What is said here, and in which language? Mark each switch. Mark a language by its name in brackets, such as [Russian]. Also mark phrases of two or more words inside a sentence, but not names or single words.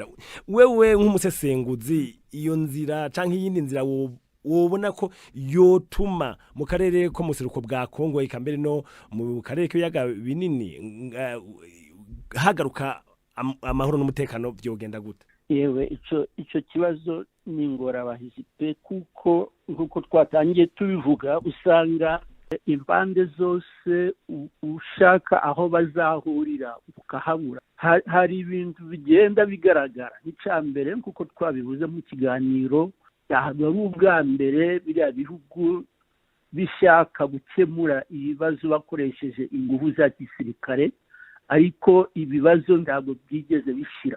[Rundi] Wewe nk'umusesenguzi iyo nzira canke iyindi nzira wobona ko yotuma mu karere ko museruko bwa Kongo ikambere no mu karere k'ibiyaga binini hagaruka amahoro n'umutekano byogenda gute? Yewe ico kibazo ni ingorabahizi pe kuko nkuko twatangiye tubivuga usanga impande zose ushaka aho bazahurira ukahabura. Hari ibintu bigenda bigaragara n'icambere nkuko twabivuze mu kiganiro ari ubwa mbere biriya bihugu bishaka gukemura ibibazo bakoresheje ingufu za gisirikare ariko ibibazo ntabwo byigeze bishira.